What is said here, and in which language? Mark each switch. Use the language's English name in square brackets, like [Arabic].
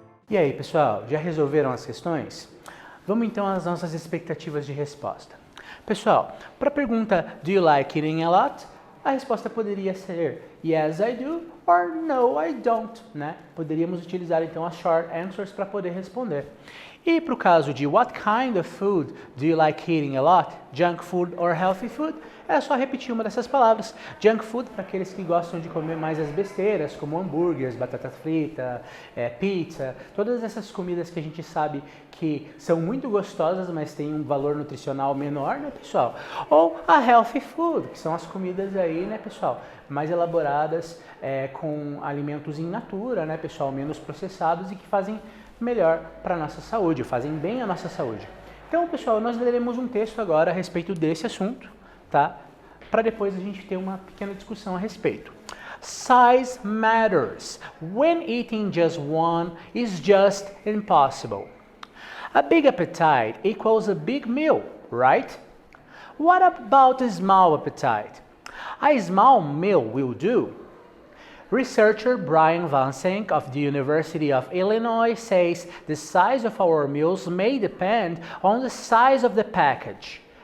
[Portuguese] E aí, pessoal, já resolveram as questões? Vamos então às nossas expectativas de resposta. Pessoal, para a pergunta [English] Do you like eating a lot? [Portuguese] A resposta poderia ser [English] Yes, I do or No, I don't, [Portuguese] né? Poderíamos utilizar então as short answers para poder responder. E para o caso de [English] What kind of food do you like eating a lot? Junk food or healthy food? [Portuguese] É só repetir uma dessas palavras. Junk food para aqueles que gostam de comer mais as besteiras, como hambúrgueres, batata frita, pizza, todas essas comidas que a gente sabe que são muito gostosas, mas têm um valor nutricional menor, né, pessoal? Ou a healthy food, que são as comidas aí, né, pessoal, mais elaboradas, com alimentos in natura, né, pessoal, menos processados e que fazem melhor para a nossa saúde, fazem bem à nossa saúde. Então, pessoal, nós leremos um texto agora a respeito desse assunto, tá? Para depois a gente ter uma pequena discussão a respeito. [English] Size matters. When eating just one is just impossible. A big appetite equals a big meal, right? What about a small appetite? A small meal will do. Researcher Brian Vansink of the University of Illinois says the size of our meals may depend on the size of the package.